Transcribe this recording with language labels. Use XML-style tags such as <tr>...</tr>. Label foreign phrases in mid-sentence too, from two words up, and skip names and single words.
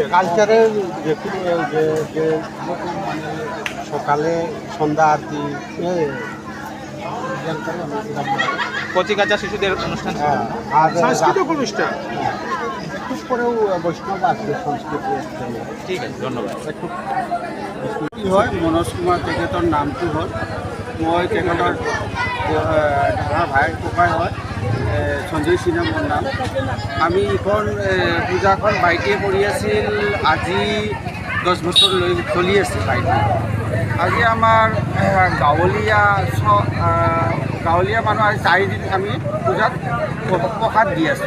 <bn>কালচারের যে মানে সকালে সন্ধ্যা আরতি, কচিকাঁচা শিশুদের অনুষ্ঠান ছিল। হ্যাঁ, আর সাংস্কৃতিক অনুষ্ঠান। একটু পরেও বৈষ্ণব আসবে সংস্কৃতি। ঠিক আছে, ধন্যবাদ।</bn> <as>একটু কি হয়, মনোজ কুমার তেখেতৰ নামটো হ'ল, মই তেখেতৰ ডাঙৰ ভাই ককাই হয়, সঞ্জয় সিনহা মোৰ নাম। আমি এইখন পূজাখন বাইকে কৰি আছিল, আজি 10 বছৰ লৈ চলি আছে বাইকে। আজি আমাৰ গাঁৱলীয়া মানুহ আজি 4 দিন আমি পূজাত প্ৰসাদ দি আছোঁ।</as>